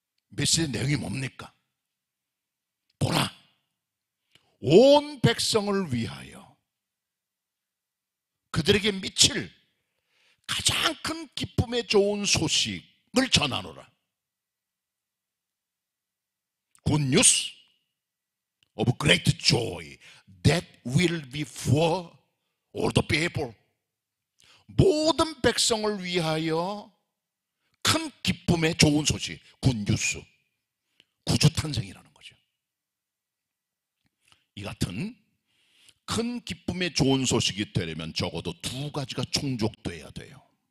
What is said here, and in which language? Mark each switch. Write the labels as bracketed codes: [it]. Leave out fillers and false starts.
[ko] 메시지의 내용이 뭡니까? 보라, 온 백성을 위하여 그들에게 미칠 가장 큰 기쁨의 좋은 소식을 전하노라. [en] Good news of great joy that will be for all the people. [ko] 모든 백성을 위하여 큰 기쁨의 좋은 소식, 굿뉴스, 구주 탄생이라는 거죠. 이 같은 큰 기쁨의 좋은 소식이 되려면 적어도 두 가지가 충족돼야 돼요.